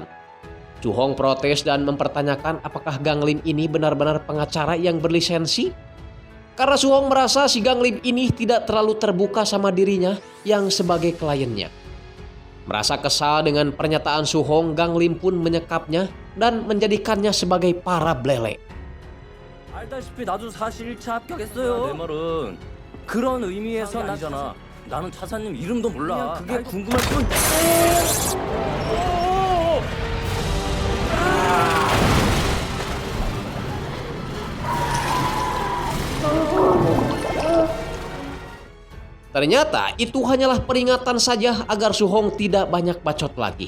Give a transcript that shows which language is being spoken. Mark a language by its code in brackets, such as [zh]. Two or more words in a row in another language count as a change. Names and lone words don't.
[id] Su Hong protes dan mempertanyakan apakah Gang Lim ini benar-benar pengacara yang berlisensi. Karena Su Hong merasa si Gang Lim ini tidak terlalu terbuka sama dirinya yang sebagai kliennya. Merasa kesal dengan pernyataan Su Hong, Gang Lim pun menyekapnya dan menjadikannya sebagai para belele. [ko] 알다시피 나도 사실 1차 합격했어요. 내 말은 그런 의미에선 아니잖아. 나는 차사님 이름도 몰라. 그게 궁금할 뿐. [id] Ternyata itu hanyalah peringatan saja agar Su Hong tidak banyak bacot lagi.